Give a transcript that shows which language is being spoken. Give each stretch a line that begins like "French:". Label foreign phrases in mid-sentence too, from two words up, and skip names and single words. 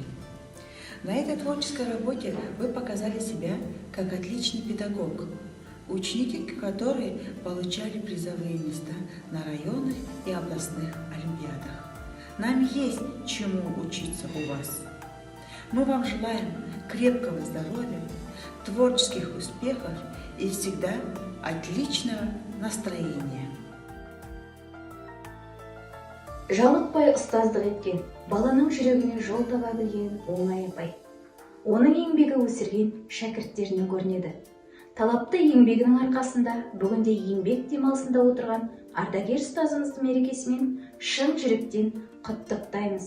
Russian: На этой творческой работе вы показали себя как отличный педагог, ученики, которые получали призовые места на районных и областных олимпиадах. Нам есть чему учиться у вас. Мы вам желаем крепкого здоровья, творческих успехов и всегда отличного настроения.
Kazakh: Жалықпай ұстаздық еткен, баланың жүрегіне жол таба білген оңай апай. Оның еңбегі өсірген шәкірттерінен көрінеді. Талапты еңбегінің арқасында бүгінде еңбек демалысында отырған ардагер ұстазымыздың мерекесімен шын жүректен құттықтаймыз.